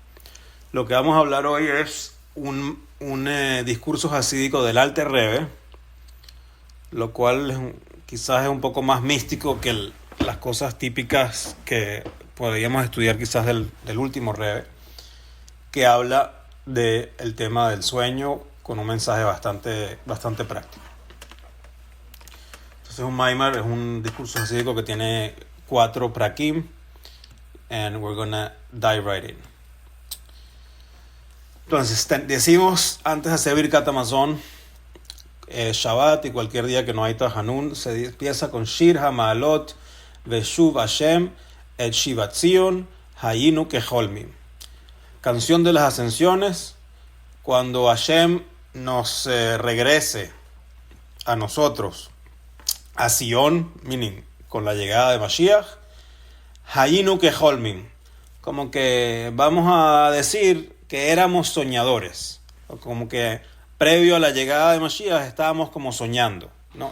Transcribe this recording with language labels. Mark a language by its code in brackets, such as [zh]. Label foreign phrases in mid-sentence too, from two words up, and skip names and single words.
[es] Lo que vamos a hablar hoy es un discurso hasídico del Alter Rebbe, lo cual quizás es un poco más místico que las cosas típicas que podríamos estudiar quizás del último Rebbe, que habla del tema del sueño con un mensaje bastante práctico. Entonces un Maimar es un discurso hasídico que tiene 4 prakim, [en] and we're gonna dive right in. [es] Entonces decimos antes de hacer [he] ברכת המזון, [es] Shabbat y cualquier día que no hay Tahanun, se empieza con [he] שיר המעלות בשוב השם את שיבת ציון היינו כחולמים. [es] Canción de las ascensiones, cuando Hashem nos regrese a nosotros, a Sion, meaning, con la llegada de Mashiach, [he] היינו כחולמים, [es] como que vamos a decir que éramos soñadores, como que previo a la llegada de Mashiach estábamos como soñando, ¿no?